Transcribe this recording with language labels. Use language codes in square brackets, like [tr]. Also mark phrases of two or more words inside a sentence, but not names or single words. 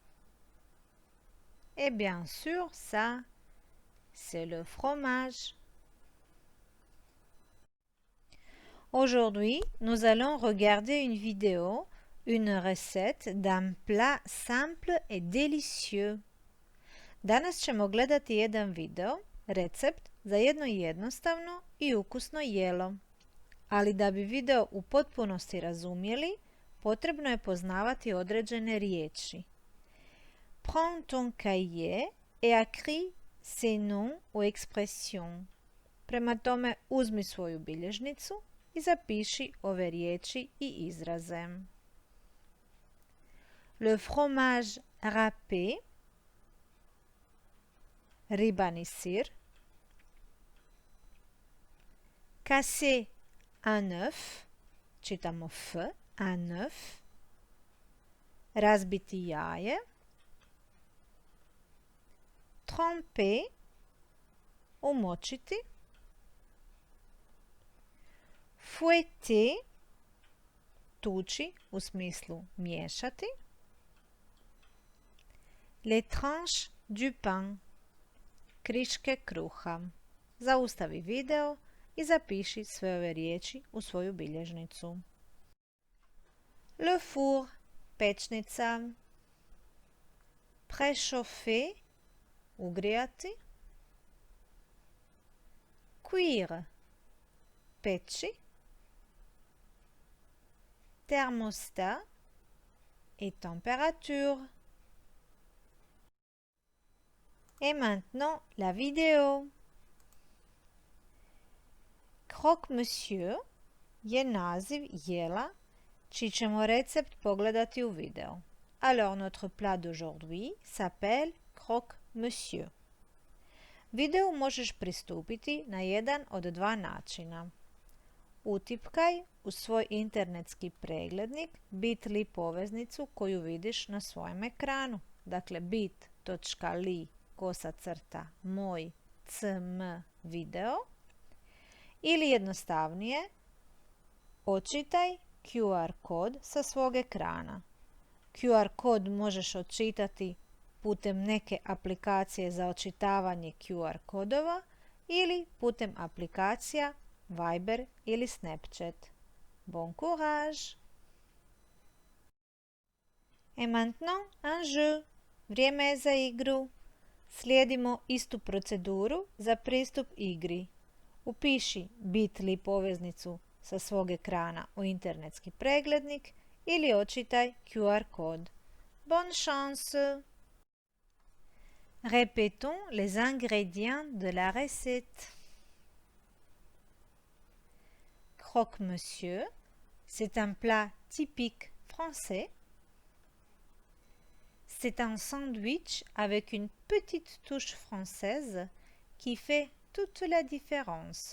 [fr] Et bien sûr, ça, c'est le fromage. Aujourd'hui, nous allons regarder une vidéo, une recette d'un plat simple et délicieux. [hr] Danas ćemo gledati jedan video, recept za jedno jednostavno i ukusno jelo. Ali da bi video u potpunosti razumjeli, potrebno je poznavati određene riječi. [fr] Prends ton cahier et écris ces noms ou expressions. [hr] Prema tome, uzmi svoju bilježnicu i zapiši ove riječi i izraze. [fr] Le fromage râpé, [hr] ribani sir. [fr] Casser un œuf, [hr] čitamo F, [fr] un œuf. [hr] Razbiti jaje. Tremper, umočiti. Fouetter, tuči, u smislu miješati. [fr] Les tranches du pain, [hr] kriške kruha. Zaustavi video i zapiši sve ove riječi u svoju bilježnicu. [fr] Le four, pečnica. Préchauffer, ugrijati. Cuire, peći. Thermostat et température. Et maintenant, la vidéo. [hr] Croque-monsieur je naziv jela, čiji ćemo recept pogledati u video. [fr] Alors, notre plat d'aujourd'hui s'appelle croque-monsieur. [hr] Video možeš pristupiti na jedan od dva načina. Utipkaj u svoj internetski preglednik bit.ly poveznicu koju vidiš na svojem ekranu. Dakle, bit.ly moj cm video ili jednostavnije očitaj QR kod sa svog ekrana. QR kod možeš očitati putem neke aplikacije za očitavanje QR kodova ili putem aplikacija Viber ili Snapchat. [fr] Bon courage! Et maintenant, un jeu. [hr] Vrijeme je za igru. Slijedimo istu proceduru za pristup igri. Upiši bit.ly poveznicu sa svog ekrana u internetski preglednik ili očitaj QR kod. [fr] Bonne chance! Répétons les ingrédients de la recette. Croque-monsieur, c'est un plat typique français. C'est un sandwich avec une petite touche française qui fait toute la différence.